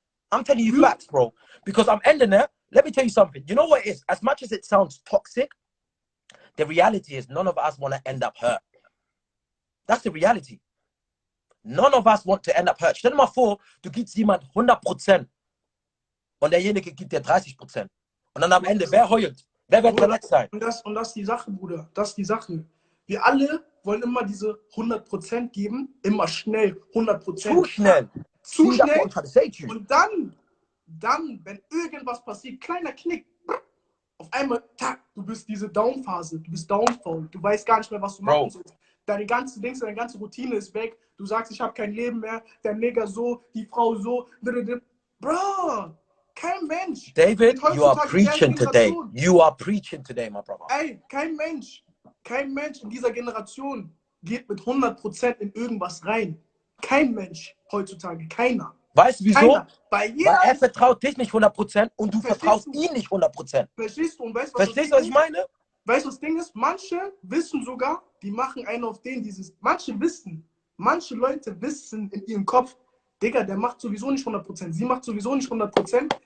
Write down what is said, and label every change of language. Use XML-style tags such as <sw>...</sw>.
<en>I'm telling you facts, bro. Because I'm ending there. Let me tell you something. You know what it is? As much as it sounds toxic, the reality is none of us want to end up hurt. That's the reality. None of us want to end up hurt.</en> <de>Stell dir mal vor, du gibst jemand 100% und derjenige gibt dir 30%. Und dann am Ende, wer heult? Wer wird verletzt sein? Und das ist die Sache, Bruder. Das ist die Sache. Wir alle wollen immer diese 100% geben, immer schnell, 100%. Zu schnell. Zu schnell. Und dann, wenn irgendwas passiert, kleiner Knick, auf einmal, tack, du bist diese Down-Phase, du bist downfall, du weißt gar nicht mehr, was du machen sollst. Deine ganze Routine ist weg, du sagst, ich habe kein Leben mehr, der Nigger so, die Frau so, Bro, kein Mensch.</de> <en>David, you are preaching today. You are preaching today, my brother.</en> <de>Ey, kein Mensch in dieser Generation geht mit 100% in irgendwas rein. Kein Mensch heutzutage, keiner. Weißt du wieso? Keiner. Weil er vertraut dich nicht 100% und du vertraust ihm nicht 100%. Verstehst du? Und weißt, Verstehst du, was ich meine? Weißt du, was das Ding ist? Manche wissen sogar, die machen einen auf den, manche Leute wissen in ihrem Kopf, Digga, der macht sowieso nicht 100%, sie macht sowieso nicht 100%.</de>